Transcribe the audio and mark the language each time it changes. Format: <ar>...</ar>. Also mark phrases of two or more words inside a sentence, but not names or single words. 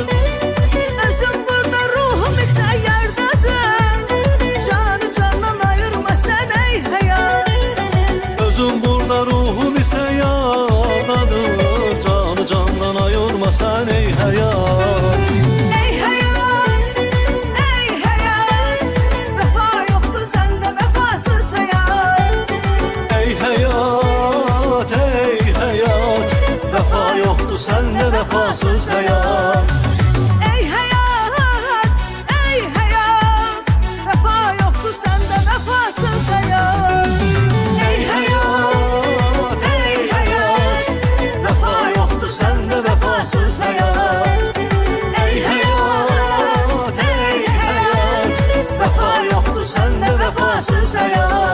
<az>Özüm burada ruhum isə yardadır, canı candan ayırma sən ey həyat.</az> <tr>Özüm burada ruhum ise yardadır, canı candan ayırma sen ey hayat.</tr> <az>Ey həyat, ey həyat, vəfa yoxdu səndə vəfasız həyat.</az> <tr>Ey hayat, ey hayat, vefa yoktu sende vefasız hayat.</tr> <az>Ey həyat, ey həyat, vəfa yoxdu səndə vəfasız həyat.</az> <tr>Ey hayat, ey hayat, vefa yoktu sende vefasız hayat. Ey hayat, ey hayat, vefa yoktu sende vefasız hayat.</tr>